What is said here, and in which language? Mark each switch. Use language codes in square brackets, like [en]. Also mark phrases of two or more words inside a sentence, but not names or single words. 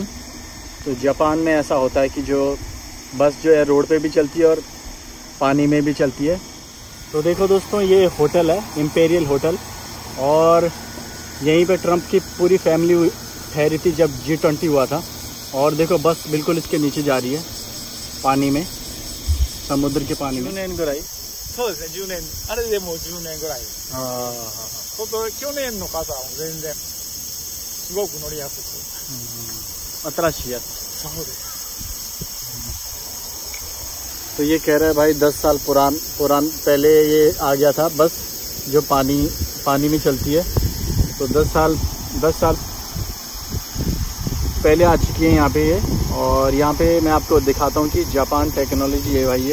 [hi] तो जापान में ऐसा होता है कि जो बस जो है रोड पे भी चलती है और पानी में भी चलती है। तो देखो दोस्तों, ये होटल है, इम्पेरियल होटल, और यहीं पे ट्रंप की पूरी फैमिली ठहरी थी जब G20 हुआ था। और देखो बस बिल्कुल इसके नीचे जा रही है पानी में, समुद्र के पानी में। [ja] 10 年ぐらい。そうですね、10年、あれでもう10年ぐらい。去年の方は全然すごく乗りやすく。新しいやつ。そうです。 [hi] तो ये कह रहा है भाई 10 साल पुरान पहले ये आ गया था बस, जो पानी में चलती है। तो 10 साल पहले आ चुकी है यहाँ पे ये। और यहाँ पे मैं आपको दिखाता हूँ कि जापान टेक्नोलॉजी है भाई ये।